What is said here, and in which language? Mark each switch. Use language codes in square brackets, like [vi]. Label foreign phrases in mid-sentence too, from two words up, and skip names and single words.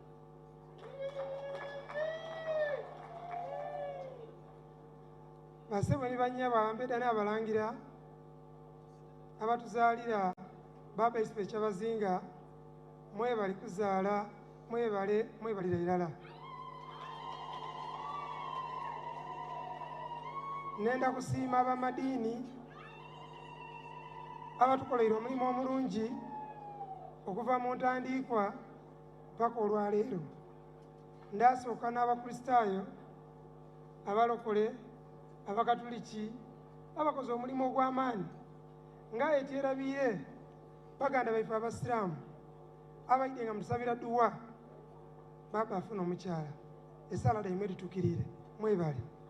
[xog] basebo ni banyabo abambeda n'abalangira abatuzaalira baba isipe Kyabazinga mwebale kuzaala mwebale mwebalira irala nenda kusiima abamadiini abatukoleire omulimu omulungi okuva mu ntandiikwa paka olwaleero ndasooka n'abakristaayo abalokole abakatuliki abakoze omulimu ogw'amaanyi nga etyerabiire baganda baife abasiraamu abaidde nga musabira duwa baba afuna omukyala esala daimwe litukirire mwebale